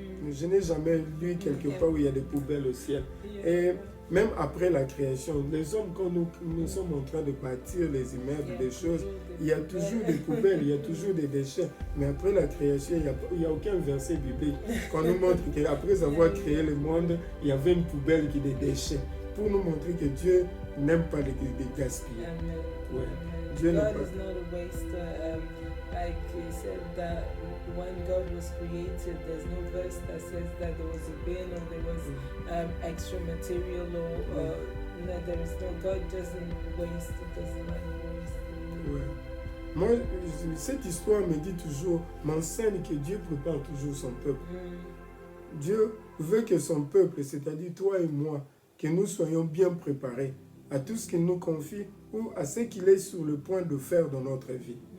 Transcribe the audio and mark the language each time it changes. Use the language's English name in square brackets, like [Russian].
[French] Je n'ai jamais lu quelque part où il y a des poubelles au ciel. Et même après la création, les hommes, quand nous sommes en train de bâtir les immeubles, des choses, il y a toujours des poubelles, il y a toujours des déchets. Mais après la création, il n'y a aucun verset biblique qu'on nous montre qu'après avoir créé le monde, il y avait une poubelle qui est des déchets. Pour nous montrer que Dieu n'aime pas les gaspiller. Ouais. Dieu [English] God is not a waster. Like he said that when God was created, there's no verse that says that there was a bin or there was extra material or no, there is no. God doesn't waste. It doesn't like waste. [French] Ouais. Moi, cette histoire me dit toujours, m'enseigne que Dieu prépare toujours son peuple. Dieu veut que son peuple, c'est-à-dire toi et moi, que nous soyons bien préparés à tout ce qu'il nous confie ou à ce qu'il est sur le point de faire dans notre vie.